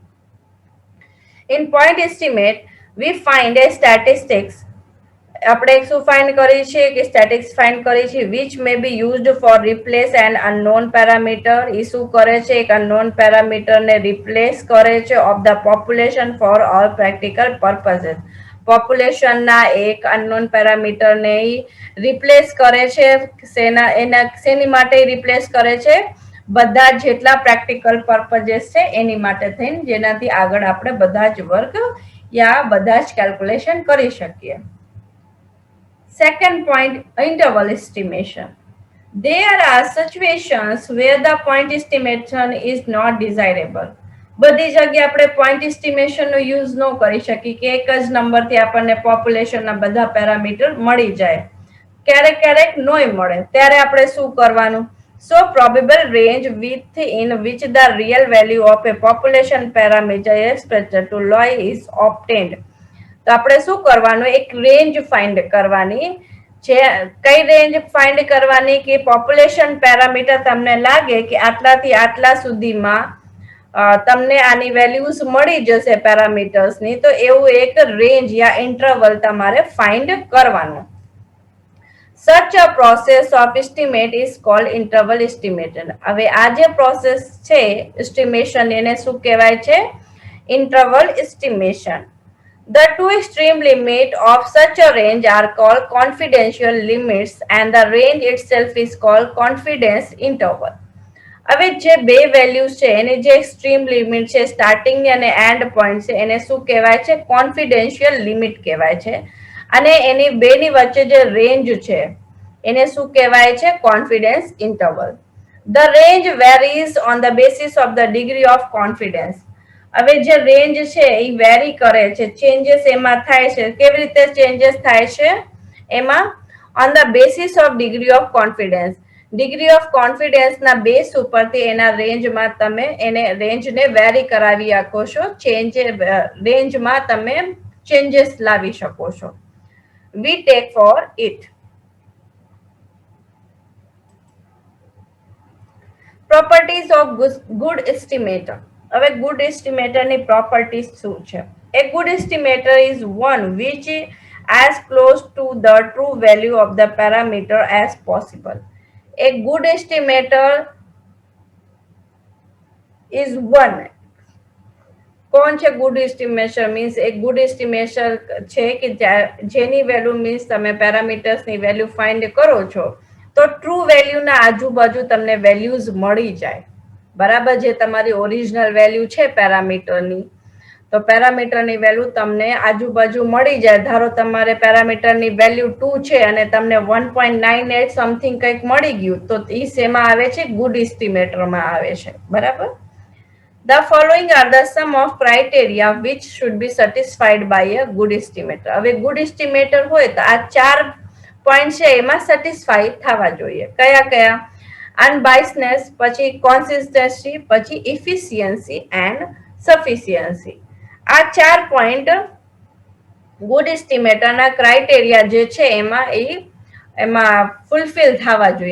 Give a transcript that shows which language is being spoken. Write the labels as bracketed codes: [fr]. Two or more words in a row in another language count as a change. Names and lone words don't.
[en] In point estimate, we find a statistics. [gu] આપણે શું ફાઇન્ડ કરી છે કે સ્ટેટિક્સ ફાઇન્ડ કરી છે [en] which may be used for replace an unknown parameter. [gu] એ શું કરે છે? એક [en] unknown parameter [gu] ને replace કરે છે [en] of the population for all practical purposes. [gu] પોપ્યુલેશન ના એક [en] unknown parameter [gu] ને રિપ્લેસ કરે છે. શેની માટે રિપ્લેસ કરે છે? બધા જેટલા [en] practical purposes [gu] છે એની માટે થઈને, જેનાથી આગળ આપણે બધા જ વર્ક યા બધા જ કેલ્ક્યુલેશન કરી શકીએ. [en] Second point, interval estimation. There are situations where the point estimation is not desirable. [gu] બધી જગ્યાએ આપણે [en] point estimation [gu] નો યુઝ ન કરી શકીએ કે એક જ નંબરથી આપણને પોપ્યુલેશનના બધા પેરામીટર મળી જાય. ક્યારેક ક્યારેક નોય મળે, ત્યારે આપણે શું કરવાનું? [en] So probable range within which the real value of a population parameter expressed to law is obtained. [gu] તો આપણે શું કરવાનું? એક રેન્જ ફાઇન્ડ કરવાની છે. કઈ રેન્જ ફાઇન્ડ કરવાની? કે પોપ્યુલેશન પેરામીટર તમને લાગે કે આટલાથી આટલા સુધીમાં તમને આની વેલ્યુઝ મળી જશે પેરામીટર્સની, તો એવું એક રેન્જ યા ઇન્ટરવલ તમારે ફાઇન્ડ કરવાનું. [en] Such a process of estimate is called interval estimation. [gu] હવે આ જે પ્રોસેસ છે એસ્ટિમેશન, એને શું કહેવાય છે? [en] Interval estimation. The two extreme limits of such a range are called confidential limits and the range itself is called confidence interval. [gu] હવે જે બે વેલ્યુઝ છે એની જે [en] extreme limit [gu] છે, સ્ટાર્ટિંગ અને [en] end point [gu] છે, એને શું કહેવાય છે? [en] confidential limit [gu] કહેવાય છે. અને એની બેની વચ્ચે જે રેન્જ છે એને શું કહેવાય છે? [en] confidence interval. The range varies on the basis of the degree of confidence. [gu] હવે જે રેન્જ છે એ વેરી કરે છે, ચેન્જીસ એમાં થાય છે. કેવી રીતે ચેન્જીસ થાય છે? [en] એમાં on the basis of degree of confidence. degree of confidence [gu] ના બેસ ઉપરથી એના રેન્જમાં તમે એને રેન્જને વેરી કરાવી શકો છો. રેન્જમાં તમે ચેન્જીસ લાવી શકો છો. [en] We take for it. Properties of good estimator. [gu] હવે [en] good estimatorની properties [gu] શું છે? [en] A good estimator is one which is as close to the true value of the parameter as possible. A good estimator is one. [gu] કોણ છે [en] good estimation? [gu] મીન્સ એક [en] good estimation [gu] છે કે જેની વેલ્યુ મીન્સ તમે પેરામીટર્સની વેલ્યુ ફાઇન્ડ કરો છો તો [en] true valueના [gu] આજુબાજુ તમને વેલ્યુઝ મળી જાય. બરાબર, જે તમારી [en] original value [gu] છે પેરામીટરની, તો પેરામીટરની વેલ્યુ તમને આજુબાજુ મળી જાય. ધારો તમારે પેરામીટરની વેલ્યુ 2 છે અને તમને 1.98 સમથિંગ કંઈક મળી ગયું, તો એ શેમાં આવે છે? [en] good estimatorમાં [gu] આવે છે. બરાબર. [en] The following are the sum of criteria which should be satisfied by a good estimator. [gu] હવે [en] good estimator [gu] હોય તો આ 4 પોઈન્ટ છે એમાં સેટિસ્ફાઈ થવા જોઈએ. કયા કયા? [en] unbiasedness, પછી consistency, પછી efficiency and sufficiency. [gu] આ 4 પોઈન્ટ ગુડ એસ્ટિમેટરના ક્રાઇટેરિયા જે છે એમાં ફૂલફિલ થવા જોઈએ.